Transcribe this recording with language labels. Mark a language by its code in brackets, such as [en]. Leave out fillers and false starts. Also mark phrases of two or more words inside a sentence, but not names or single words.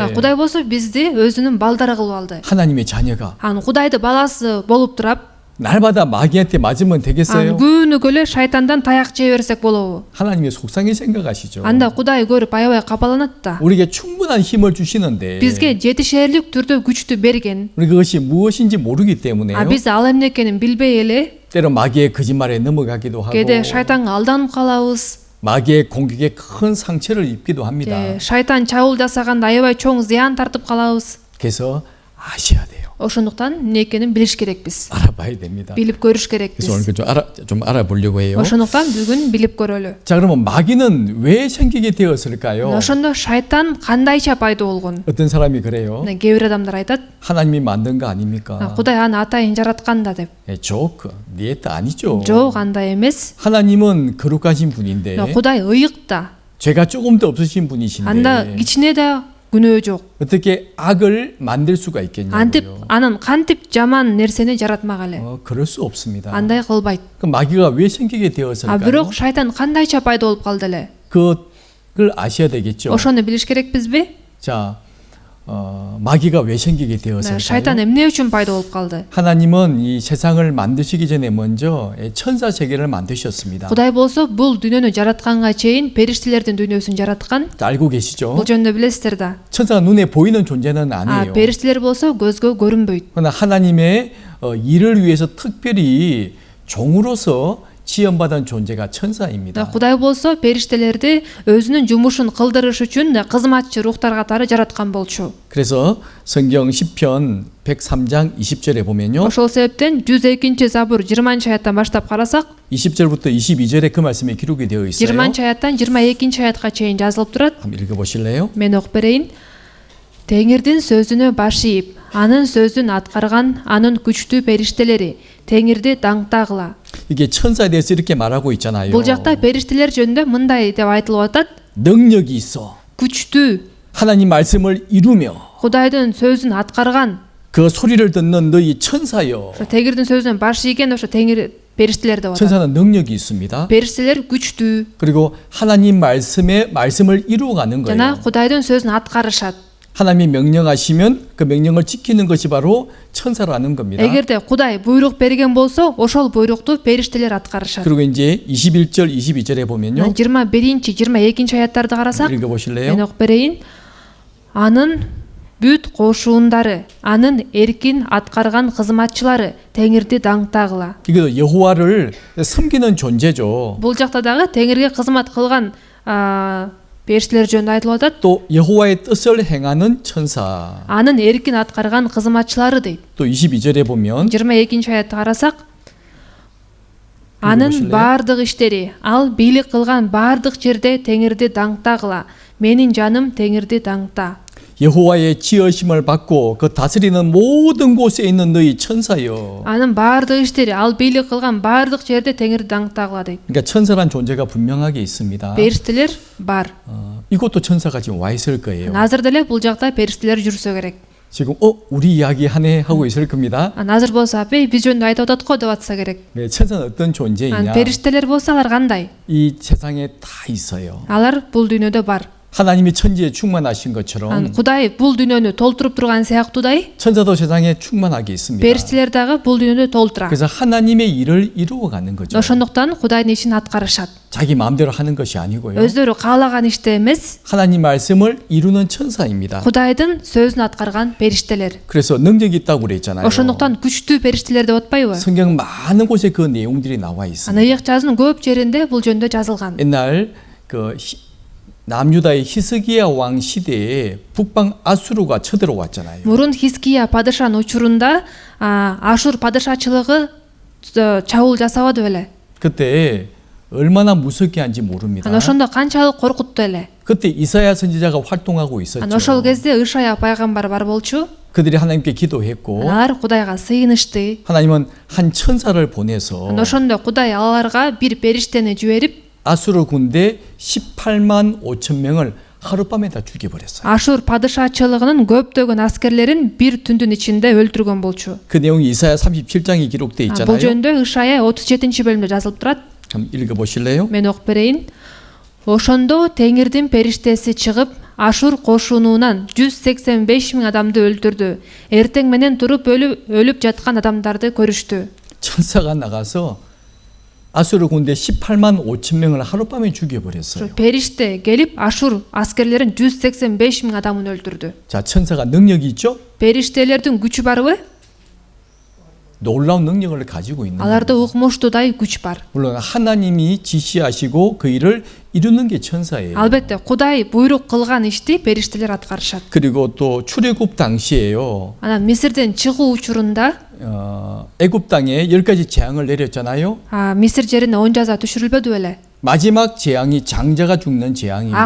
[ky] Кудай болсо бизди өзүнүн балдары кылып алды. [ko] 하나님의 자녀가 [ky] Кудайды баласы болуп турап, [ko] 날마다 마귀한테 맞으면 되겠어요? [ky] күнүгө эле шайтандан таяк жей берсек болобу? [ko] 하나님의 속상히 생각하시죠. [ky] Анда Кудай көрүп аябай капаланат да. [ko] 우리에게 충분한 힘을 주시는데 [ky] Бизге жетишерлик түрдө күчтү берген. [ko] 우리 그것이 무엇인지 모르기 때문에요. [ky] Биз ал эмне экенин билбей эле [ko] 때로 마귀의 거짓말에 넘어가기도 하고 [ky] кээде шайтанга алданып калабыз. [ko] 마귀의 공격에 큰 상처를 입기도 합니다. [ky] Шайтан чабуул жасаганда аябай чоң зыян тартып калабыз. [ko] 그래서 아셔야 돼요. [ky] Ошондуктан эмне экенин билиш керекпиз. [ko] 알아봐야 됩니다. [ky] Билип көрүш [ko] 그래서 [ky] керекпиз. [ko] 오늘 좀 알아보려고 해요. [ky] Ошондуктан бүгүн билип көрөлү. [ko] 자, 그러면 마귀는 왜 생기게 되었을까요? [ky] Ошондо шайтан кандайча пайда болгон? [ko] 어떤 사람이 그래요? [ky] Кээ бир адамдар айтат, [ko] 하나님이 만든 거 아닙니까? [ky] Кудай аны атайын жараткан да деп. [ko] 조크, 네 뜻 아니죠. [ky] Жок, андай эмес. [ko] 하나님은 거룩하신 분인데 [ky] Кудай ыйык да. [ko] 죄가 조금 더 없으신 분이신데 [ky] Анда кичине да күнөө жок. [ko] 어떻게 악을 만들 수가 [ky] Антип [ko] 있겠냐고요? [ky] анын кантип жаман нерсени жаратмак эле? [ko] 그럴 수 없습니다. [ky] Андай кылбайт. [ko] 그럼 마귀가 왜 생기게 되었을까요? [ky] Бирок шайтан кандайча пайда болуп калды эле? [ko] 그걸 아셔야 되겠죠. [ky] Ошону билиш керекпизби? [ko] 자, 마귀가 왜 생기게 되었을까요? [ky] Шайтан эмне үчүн пайда болуп калды? [ko] 하나님은 이 세상을 만드시기 전에 먼저 천사 세계를 만드셨습니다. [ky] Кудай болсо бул дүйнөнү жаратканга чейин периштелердин дүйнөсүн жараткан. [ko] 알고 계시죠? [ky] Бул жөнүндө билесиздер да. [ko] 천사가 눈에 보이는 존재는 아니에요. [ky] Периштелер болсо көзгө көрүнбөйт. [ko] 그러나 하나님의 일을 위해서 특별히 종으로서 지원받은 존재가 천사입니다. [ky] Кудай болсо периштелерди өзүнүн жумушун кылдырыш үчүн кызматчы рухтар катары жараткан болчу. [ko] 그래서 성경 시편 103장 20절에 보면요. [ky] Ошол себептен 102 забур 20-аяттан баштап карасак, [ko] 20절부터 22절에 그 말씀이 기록이 되어 있어요. [ky] 20-аяттан 22-аятка чейин жазылып турат. [ko] 한번 읽어 보실래요? [ky] Мен окуп берейин. Теңирдин сөзүнө баш ийип, анын сөзүн аткарган анын күчтүү периштелери Теңирди даңктагыла. [ko] 이게 천사에 대해서 이렇게 말하고 있잖아요. [ky] Бул жакта периштелер жөнүндө мындай деп айтылып атат. [ko] 능력이 있어. [ky] күчтүү, [ko] 하나님 말씀을 이루며 [ky] Кудайдын сөзүн аткарган. [ko] 그 소리를 듣는 너희 천사여. [ky] Ошо Теңирдин сөзүнө баш ийген ошо Теңир периштелер деп атат. [ko] 천사는 능력이 있습니다. [ky] Периштелер күчтүү [ko] 그리고 하나님 말씀을 이루어가는 [ky] жана [ko] 거예요. [ky] Кудайдын сөзүн аткарышат. [ko] 하나님이 명령하시면 그 명령을 지키는 것이 바로 천사라는 겁니다. [ky] Эгерде Кудай буйрук берген болсо, ошол буйрукту периштелер аткарышат. [ko] 그리고 이제 21절, 22절에 보면요. [ky] 21, 22 аяттарды карасак, [ko] 읽어 [ky] мен [ko] 보실래요? [ky] окуп берейин. Анын бүт кошуундары, анын эркин аткарган кызматчылары Теңирди даңктагыла. [ko] 이거 여호와를 섬기는 존재죠. [ky] Бул жакта дагы Теңирге кызмат кылган периштелер жөнүндө айтылып атат. [ko] 또 여호와의 뜻을 행하는 천사. [ky] Анын эркин аткарган кызматчылары дейт. [ko] 또 22절에 보면 [ky] 22 аятты карасак, анын [ko] 보실래요? [ky] бардык иштери, ал бийлик кылган бардык жерде Теңирди даңктагыла. Менин жаным Теңирди даңкта. [ko] 여호와의 지으심을 받고 그 다스리는 모든 곳에 있는 너희 천사여. [ky] Анын бардык иштери, ал бийлик кылган бардык жерде Теңирди даңктагыла дейт. [ko] 그러니까 천사란 존재가 분명하게 있습니다. [ky] Периштелер бар. [ko] 이것도 천사가 지금 와 있을 거예요. [ky] Азыр деле бул жакта периштелер жүрсө керек. [ko] 지금 우리 이야기 하네 하고 있을 겁니다. [ky] Азыр болсо апей биз жөнүндө айтып атат го деп атса керек. [ko] 네, 천사는 어떤 존재이냐? [ky] Периштелер болсо алар кандай? [ko] 이 세상에 다 있어요. [ky] Алар бул дүйнөдө бар. [ko] 하나님이 천지에 충만하신 것처럼 [ky] Кудай бул дүйнөнү толтуруп турган сыяктуудай, [ko] 천사도 세상에 충만하게 있습니다. [ky] периштелер дагы бул дүйнөдө толтура. [ko] 그래서 하나님의 일을 이루어가는 거죠. [ky] Ошондуктан Кудайдын ишин аткарышат. [ko] 자기 마음대로 하는 것이 아니고요. [ky] Өздөрү каалаган иште эмес, [ko] 하나님 말씀을 이루는 천사입니다. [ky] Кудайдын сөзүн аткарган периштелер. [ko] 그래서 능력이 있다고 그랬잖아요. [ky] Ошондуктан күчтүү периштелер деп атпайбы? [ko] 성경 많은 곳에 그 내용들이 나와 있습니다. [ky] Ыйык жазынын көп жеринде бул жөнүндө жазылган. [ko] 옛날 그 남유다의 히스기야 왕 시대에 북방 아수르가 쳐들어왔잖아요. [ky] Мурун Хиския падышанын учурунда Ашур падышачылыгы чабуул жасабады беле. [ko] 그때 얼마나 무섭게 한지 모릅니다. [ky] Ошондо канчалык коркутту эле. [ko] 그때 이사야 선지자가 활동하고 있었죠. [ky] Ошол кезде Ышая пайгамбар бар болчу. [ko] 그들이 하나님께 기도했고 [ky] Алар Кудайга сыйынышты. [ko] 하나님은 한 천사를 보내서 [ky] Ошондо Кудай аларга бир периштени жиберип, [ko] 아수르 군대 18만 5천 명을 하룻밤에 다 죽여버렸어요. [ky] Ашур падышачылыгынын көптөгөн аскерлерин бир түндүн ичинде өлтүргөн болчу. [ko] 그 내용이 이사야 37장에 기록돼 [ky] Бул [ko] 있잖아요. [ky] жөнүндө Ышая 37-бөлүмдө жазылып турат. [ko] 한번 읽어보실래요? [ky] Мен окуп берейин. Ошондо Теңирдин периштеси чыгып, Ашур кошунунан 185 000 адамды өлтүрдү. Эртең менен туруп өлүп жаткан адамдарды көрүштү. [ko] 천사가 나가서 아수르 군대 18만 5천 명을 하룻밤에 죽여버렸어요. [ky] Периште келип Ашур аскерлерин 185 000 адамын өлтүрдү. [ko] 자, 천사가 능력이 있죠? [ky] Периштелердин күчү барбы? [ko] 놀라운 능력을 가지고 있는 거예요. [ky] Аларда укмуштуудай күч бар. [ko] 물론 하나님이 지시하시고 그 일을 이루는 게 천사예요. [ky] Албетте Кудай буйрук кылган ишти периштелер аткарышат. [ko] 그리고 또 출애굽 당시에요. [ky] Анан Мисирден чыгуу учурунда [ko] 애굽 땅에 10가지 재앙을 내렸잖아요. [ky] Мисир жерине 10 жаза түшүрүлбөдү беле? [ko] 마지막 재앙이 장자가 죽는 재앙입니다.